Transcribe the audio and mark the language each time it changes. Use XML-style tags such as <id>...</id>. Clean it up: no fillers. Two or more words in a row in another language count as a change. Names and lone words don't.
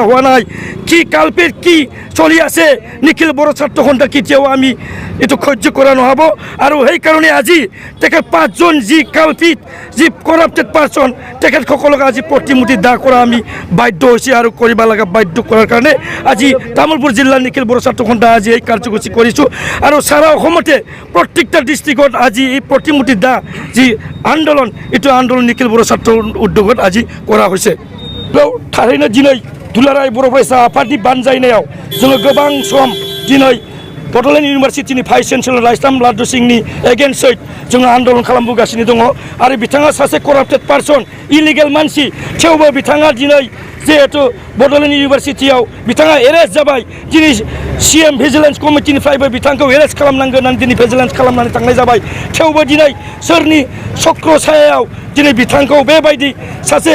<as>হোৱা নাই কি কালপিত কি চলি আছে নিখিল বড়ো ছাত্ৰ সন্থা কেতিয়াও আমি এইটো সহ্য কৰা নহ'ব আৰু সেইকাৰণে আজি তেখেত 5 জন যি কালপিত যি</as> <en>corrupted person</en> <as>তেখেতসকলক আজি প্ৰতিমূৰ্তি দাহ কৰা আমি বাধ্য হৈছে আৰু কৰিব লগা বাধ্য কৰাৰ কাৰণে আজি তামুলপুৰ জিলাৰ নিখিল বড়ো ছাত্ৰ সন্থা আজি এই কাৰ্যসূচী কৰিছোঁ আৰু সারা অসমতে প্ৰত্যেকটা ডিষ্ট্ৰিক্টত আজি এই প্ৰতিমূৰ্তি দাহ যি আন্দোলন এইটো আন্দোলন নিখিল বড়ো ছাত্ৰ উদ্যোগত আজি কৰা হৈছে</as> <brx>थारैनो दिनै दुलाराय बर' फरायसा आफादनि बानजायनायाव जोङो गोबां सम दिनै बड'लेण्ड इउनिभार्सिटिनि</brx> <en>vice chancellor</en> <brx>लाइसलाम लाडु सिंहनि एगेन्स्टै जोङो आन्दोलन खालामबोगासिनो दङ आरो बिथाङा सासे</brx> <en>corrupted person</en> <brx>इलिगेल मानसि थेवबो बिथाङा दिनै जिहेतु बड'लेण्ड इउनिभार्सिटियाव बिथाङा एरेस्ट जाबाय दिनै CM भिजिलेन्स कमिटिनिफ्रायबो बिथांखौ एरेस्ट खालामनांगोन होननानै दिनै भिजिलेन्स खालामनानै थांनाय जाबाय थेवबो दिनै सोरनि चक्र सायाव दिनै बिथांखौ बेबायदि सासे</brx>